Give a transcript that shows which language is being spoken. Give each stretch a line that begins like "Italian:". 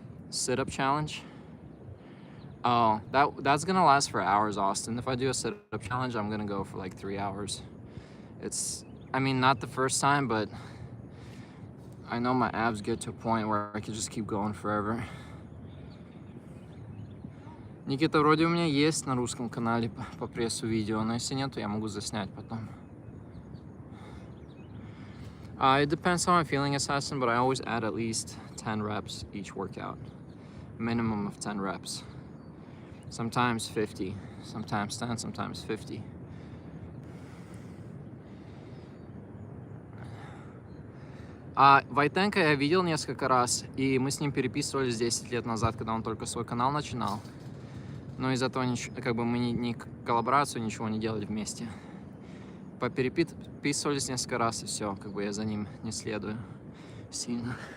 English: Sit-up challenge. Oh, that's gonna last for hours, Austin. If I do a sit-up challenge, I'm gonna go for like 3 hours. I mean, not the first time, but I know my abs get to a point where I can just keep going forever.
Russian: Никита, вроде у меня есть на русском канале по прессу видео, но если нет, то я могу заснять потом.
English: It depends how I'm feeling, Assassin, but I always add at least 10 reps each workout. Minimum of 10 reps. Sometimes 50, sometimes 10, sometimes 50.
Russian: Войтенко я видел несколько раз, и мы с ним переписывались 10 лет назад, когда он только свой канал начинал. Но из-за этого как бы мы ни коллаборацию, ничего не делали вместе. Попереписывались несколько раз, и все, как бы я за ним не следую сильно.